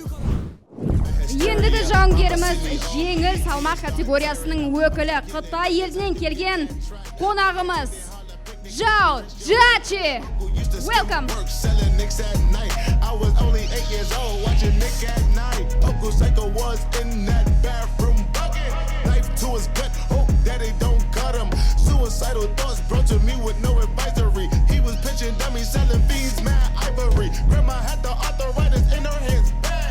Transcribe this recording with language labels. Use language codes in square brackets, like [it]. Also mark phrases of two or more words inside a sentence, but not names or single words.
[kk] Ендігі жауынгеріміз жеңіл салмақ категориясының өкілі, Қытай елінен келген қонағымыз Жау Джачи. [en] Welcome. Selling nicks at night. I was only 8 years old watching Nick at night. Uncle Psycho was in that bathroom bucket. Knife to his gut, hope that they don't cut him. Suicidal thoughts brought to me with no advisory. He was pitching dummies, selling fiends, mad ivory. Grandma had the arthritis in her hands, bad.